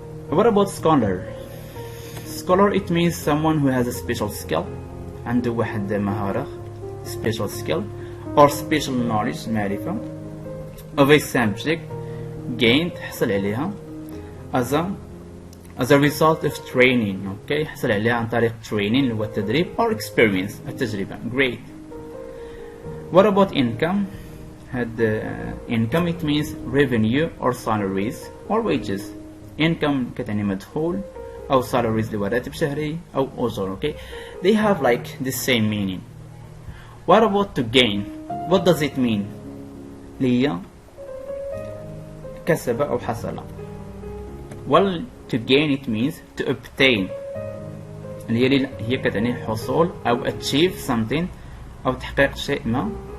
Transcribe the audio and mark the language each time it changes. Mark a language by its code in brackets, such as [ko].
[en] what about scholar? scholar it means someone who has a special skill، [ar] عنده واحد مهارة [en] special skill or special knowledge [ar] معرفة [en] of a subject gained [ar] حصل عليها [en] as a result of training. [ar] okay حصل عليها عن طريق training اللي هو التدريب or experience التجربة. [en] great. what about income? [ar] هاد [en] income it means revenue or salaries or wages. [ar] income كتعني مدخول أو salaries اللي هو راتب شهري أو أجر. [en] okay they have like the same meaning. what about to gain? what does it mean? [ar] اللي هي كسب أو حصل. [en] well to gain it means to obtain [ar] اللي هي كتعني حصول أو [en] achieve something [ar] أو تحقيق شيء ما.